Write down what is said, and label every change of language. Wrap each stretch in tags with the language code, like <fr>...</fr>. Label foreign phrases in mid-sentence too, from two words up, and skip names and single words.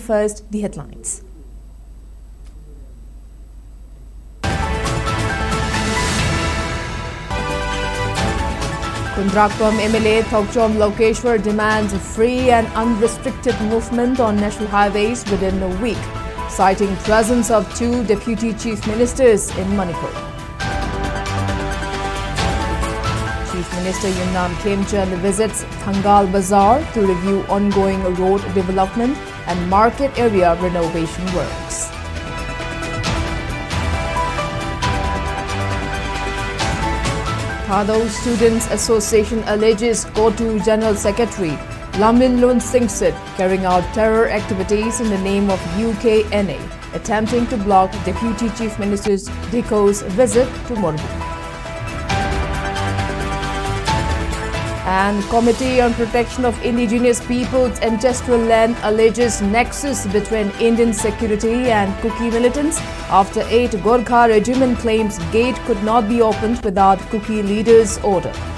<en>First, the headlines. Kundrakpam MLA Thokchom Lokeshwar demands free and unrestricted movement on national highways within a week, citing presence of two deputy chief ministers in Manipur. Chief Minister Yumnam Khemchand visits Thangal Bazaar to review ongoing road development and market area renovation works. Thado Students Association alleges Kotu General Secretary Lamlinlun Singsit carrying out terror activities in the name of UKNA, attempting to block Deputy Chief Minister Diko's visit to Manipur. And Committee on Protection of Indigenous Peoples Ancestral Land alleges nexus between Indian security and Kuki militants after 8 Gorkha regiment claims gate could not be opened without Kuki leaders' order.</en>